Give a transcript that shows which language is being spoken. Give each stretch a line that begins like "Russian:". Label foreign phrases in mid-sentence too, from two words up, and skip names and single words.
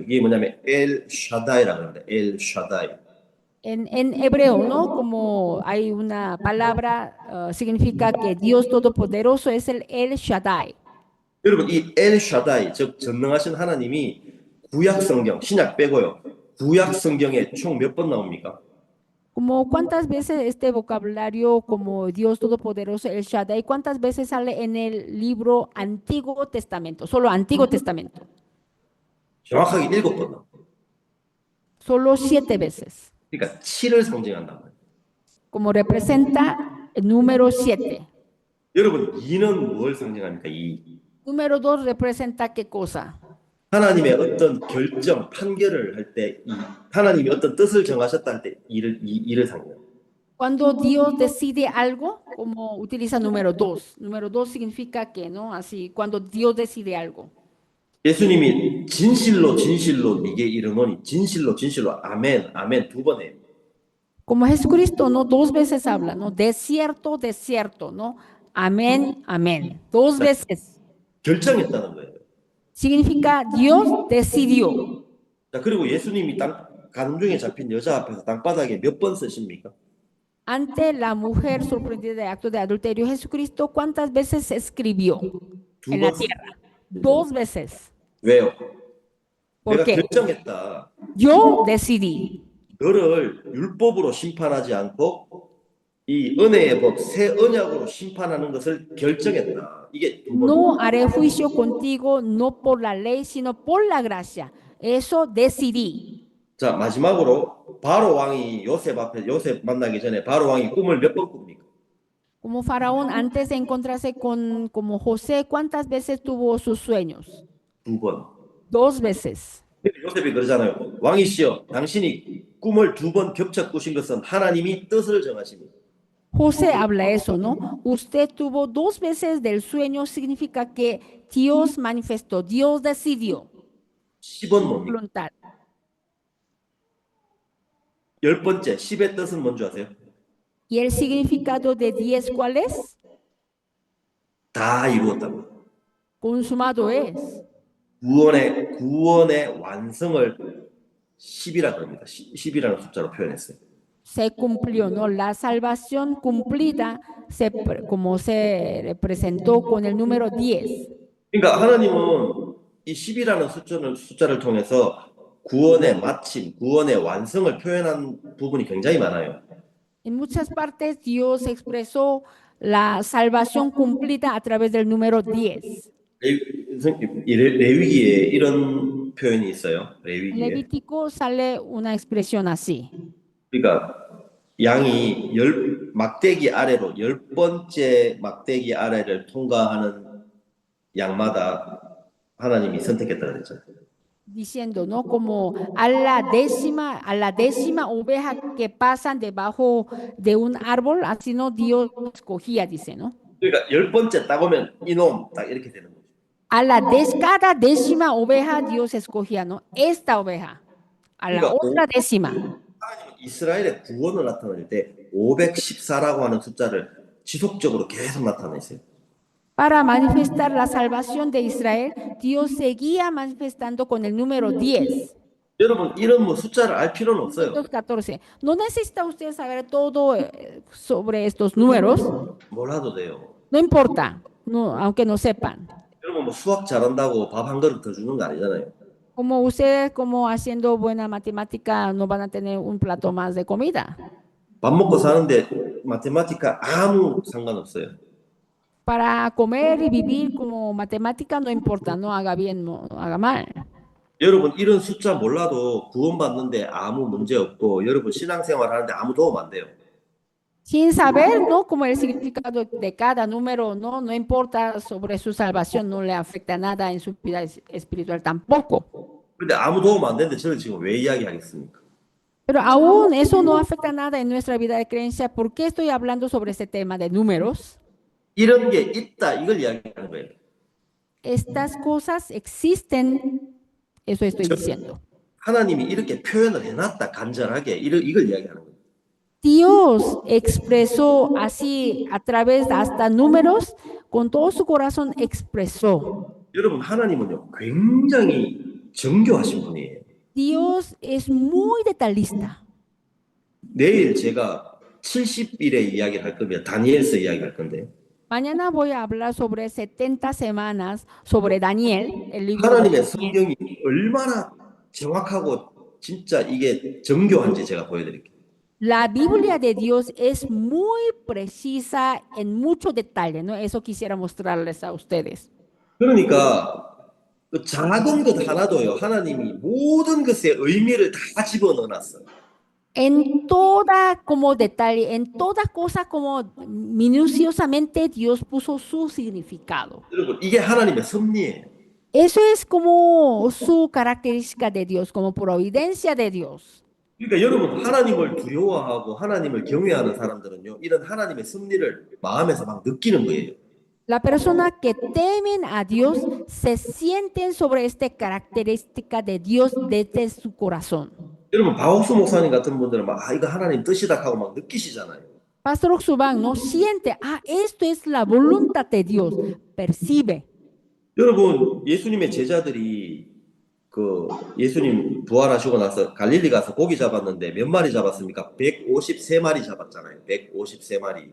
Korean: 이게 뭐냐면 엘 샤다이라고 합니다. 엘 샤다이.
Spanish: En hebreo, ¿no? Como hay una palabra, significa que Dios Todopoderoso es el Shaddai.
Korean: 여러분 이 엘 샤다이 즉 전능하신 하나님이 구약 성경 신약 빼고요. 구약 성경에 총 몇 번 나옵니까?
Spanish: Como cuántas veces este vocabulario como Dios Todopoderoso, el Shaddai, cuántas veces sale en el libro Antiguo Testamento, solo Antiguo Testamento,
Korean: 정확하게 7번 나옵니다.
Spanish: solo 7 veces,
Korean: 그러니까 7을 상징한단 말이에요.
Spanish: como representa el número 7.
Korean: 여러분 2는 뭘 상징합니까? 2.
Spanish: Número 2 representa qué cosa?
Korean: 하나님의 어떤 결정, 판결을 할 때 하나님이 어떤 뜻을 정하셨다 할 때 이를 상징해요.
Spanish: Cuando Dios decide algo, como utiliza número 2. Número 2 significa que, ¿no? Así, cuando Dios decide algo.
Korean: 예수님이 진실로 진실로 네게 이르노니 진실로 진실로 아멘 아멘 두 번 해요.
Spanish: Como Jesucristo, ¿no? 2 veces habla, ¿no? De cierto, ¿no? Amén, amén. 2 veces.
Korean: 결정했다는 거예요.
Spanish: Significa Dios decidió.
Korean: 자, 그리고 예수님이 가늠 중에 잡힌 여자 앞에서 땅바닥에 몇 번 쓰십니까?
Spanish: Ante la mujer sorprendida de acto de adulterio, Jesucristo, ¿cuántas veces escribió
Korean: 두
Spanish: en la
Korean: 번.
Spanish: tierra? 2 veces.
Korean: 왜요?
Spanish: ¿Por
Korean: 내가
Spanish: qué?
Korean: 결정했다.
Spanish: Yo decidí.
Korean: 너를 율법으로 심판하지 않고 이 은혜의 법, 새 언약으로 심판하는 것을 결정했다. 이게 두 번.
Spanish: No haré juicio contigo, no por la ley, sino por la gracia. Eso decidí.
Korean: 자, 마지막으로 바로 왕이 요셉 만나기 전에 바로 왕이 꿈을 몇 번 꿉니까?
Spanish: Como Faraón, antes de encontrarse con como José, ¿cuántas veces tuvo sus sueños?
Korean: 두 번.
Spanish: 2 veces.
Korean: 근데 요셉이 그러잖아요. 왕이시여, 당신이 꿈을 두 번 겹쳐 꾸신 것은 하나님이 뜻을 정하십니다.
Spanish: José habla eso, ¿no? Usted tuvo 2 veces del sueño, significa que Dios manifestó, Dios decidió.
Korean: 10은 뭡니까?
Spanish: Voluntad.
Korean: 10번째, 10의 뜻은 뭔지 아세요?
Spanish: ¿Y el significado de 10 cuál es?
Korean: 다 이루었다고.
Spanish: Consumado es.
Korean: 구원의 완성을 10이라고 합니다. 10이라는 숫자로 표현했어요.
Spanish: Se cumplió, ¿no? La salvación cumplida, como se representó con el número 10.
Korean: 그러니까 하나님은 이 10이라는 숫자를 통해서 구원의 마침, 구원의 완성을 표현한 부분이 굉장히 많아요.
Spanish: En muchas partes Dios expresó la salvación cumplida a través del número 10.
Korean: 레위기에 이런 표현이 있어요.
Spanish: En
Korean: 레위기에.
Spanish: Levítico sale una expresión así.
Korean: 그러니까 양이 막대기 아래로 10번째 막대기 아래를 통과하는 양마다 하나님이 선택했다고 그랬죠.
Spanish: Diciendo, ¿no? Como a la décima oveja que pasan debajo de un árbol, así no Dios escogía, dice, ¿no?
Korean: 그러니까 10번째 딱 오면 이놈 딱 이렇게 되는 거죠.
Spanish: Cada décima oveja Dios escogía, ¿no? Esta oveja, a la otra décima.
Korean: 하나님은 이스라엘의 구원을 나타낼 때 514라고 하는 숫자를 지속적으로 계속 나타내세요.
Spanish: Para manifestar la salvación de Israel, Dios seguía manifestando con el número 10.
Korean: 여러분 이런 뭐 숫자를 알 필요는 없어요. 214.
Spanish: No necesita usted saber todo sobre estos números.
Korean: 몰라도 돼요.
Spanish: No importa, no, aunque no sepan.
Korean: 여러분 뭐 수학 잘한다고 밥 한 그릇 더 주는 거 아니잖아요.
Spanish: Como ustedes, como haciendo buena matemática, no van a tener un plato más de comida.
Korean: 밥 먹고 사는데 마테마티카 아무 상관없어요.
Spanish: Para comer y vivir como matemática no importa, no haga bien, no haga mal.
Korean: 여러분 이런 숫자 몰라도 구원받는데 아무 문제 없고 여러분 신앙생활 하는데 아무 도움 안 돼요.
Spanish: Sin saber, ¿no? Como el significado de cada número, ¿no? No importa sobre su salvación, no le afecta nada en su vida espiritual tampoco.
Korean: 근데 아무 도움 안 되는데 저는 지금 왜 이야기하겠습니까?
Spanish: Pero aún eso no afecta nada en nuestra vida de creencia. ¿Por qué estoy hablando sobre este tema de números?
Korean: 이런 게 있다 이걸 이야기하는 거예요.
Spanish: Estas cosas existen, eso estoy diciendo.
Korean: 하나님이 이렇게 표현을 해놨다 간절하게 이걸 이야기하는 거예요.
Spanish: Dios expresó así a través de hasta números, con todo su corazón expresó.
Korean: 여러분 하나님은요 굉장히 정교하신 분이에요.
Spanish: Dios es muy detallista.
Korean: 내일 제가 70일의 이야기를 할 거면 다니엘서 이야기할 건데
Spanish: Mañana voy a hablar sobre 70 semanas, sobre Daniel, el libro de
Korean: 하나님의
Spanish: Daniel.
Korean: 성경이 얼마나 정확하고 진짜 이게 정교한지 제가 보여드릴게요.
Spanish: La Biblia de Dios es muy precisa en mucho detalle, ¿no? Eso quisiera mostrarles a ustedes.
Korean: 그러니까 그 작은 것 하나도요 하나님이 모든 것에 의미를 다 집어넣어놨어요.
Spanish: En toda como detalle, en toda cosa como minuciosamente Dios puso su significado.
Korean: 여러분 이게 하나님의 섭리예요.
Spanish: Eso es como su característica de Dios, como providencia de Dios.
Korean: 그러니까 여러분 하나님을 두려워하고 하나님을 경외하는 사람들은요 이런 하나님의 섭리를 마음에서 막 느끼는 거예요.
Spanish: La persona que temen a Dios se sienten sobre esta característica de Dios desde su corazón.
Korean: 여러분 바옥수 목사님 같은 분들은 막 이거 하나님 뜻이다 하고 막 느끼시잖아요.
Spanish: Pastor Oxubán no siente, esto es la voluntad de Dios, percibe.
Korean: 여러분 예수님의 제자들이 그 예수님 부활하시고 나서 갈릴리 가서 고기 잡았는데 몇 마리 잡았습니까? 153마리 잡았잖아요. 153마리.